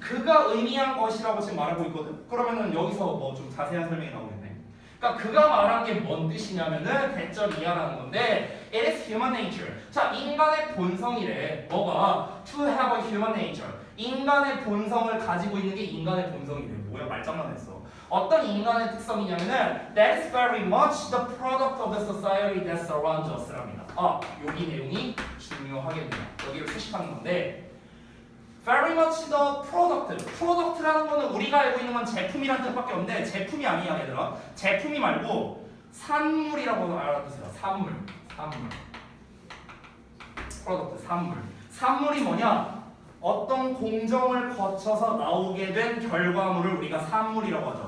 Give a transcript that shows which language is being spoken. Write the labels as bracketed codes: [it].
[ko] 그가 의미한 것이라고 지금 말하고 있거든. 그러면은 여기서 뭐 좀 자세한 설명이 나오겠네. 그러니까 그가 말한 게 뭔 뜻이냐면은 대절 이하라는 건데 [en] it is human nature. [ko] 자, 인간의 본성이래. 뭐가? [en] To have a human nature. [ko] 인간의 본성을 가지고 있는 게 인간의 본성이래. 뭐야, 말장난했어. 어떤 인간의 특성이냐면은 [en] that is very much the product of the society that surrounds us랍니다. [ko] 여기 내용이 중요하겠네요. 여기를 수식하는 건데 [en] very much the product. [ko] product라는 거는 우리가 알고 있는 건 제품이라는 뜻밖에 없는데 제품이 아니야 얘들아. 제품이 말고 산물이라고 알아두세요. 산물. product, 산물이 뭐냐? 어떤 공정을 거쳐서 나오게 된 결과물을 우리가 산물이라고 하죠.